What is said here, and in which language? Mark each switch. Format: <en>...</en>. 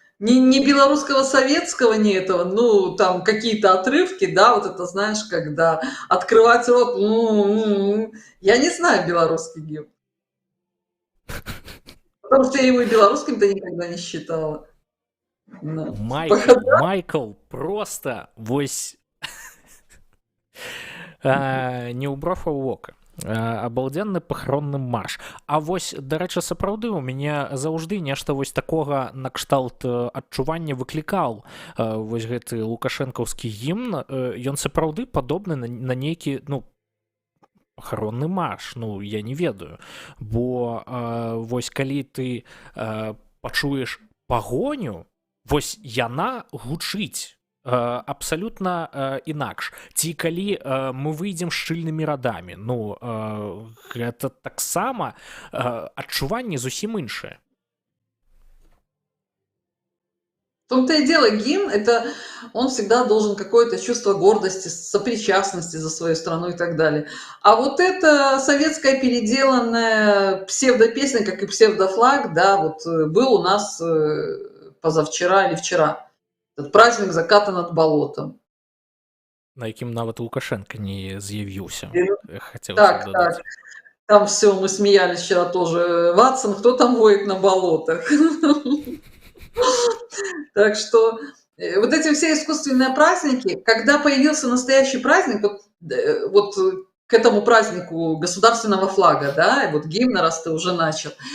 <ru>Ни белорусского советского, ни этого, ну, там какие-то отрывки, да, вот это, знаешь, когда открывать рот, я не знаю белорусский гимн. Потому что я его и белорусским-то никогда не считала. Да.</ru> <be>Майкл просто вось не ў брофа ў вока. Абалдзенны пахаронны марш. А вось, дарэчы, сапраўды у мяне заўжды нешта вось такога накшталт адчування выклікаў вось гэты лукашэнкаўскі гімн. Ён сапраўды падобны на нейкі, ну, пахаронны марш, ну, я не ведаю. Бо вось калі ты пачуеш пагоню, вось яна гучыць абсалютна інакш. Ці калі мы выйдзем шчыльнымі радамі, ну, гэта таксама адчуванне зусім іншае.</be> <ru>В том-то и дело, гимн, это он всегда должен какое-то чувство гордости, сопричастности за свою страну и так далее. А вот это советская переделанная псевдопесня, как и псевдофлаг, да, вот был у нас позавчера или вчера. Этот праздник заката над болотом.</ru> <be>На якім нават Лукашенко не з'явіўся. Так, так.</be> <ru>Там все, мы смеялись вчера тоже. Ватсон, кто там воет на болотах? Так что вот эти все искусственные праздники, когда появился настоящий праздник, вот к этому празднику государственного флага, да, вот гимна, раз ты уже начал.</ru>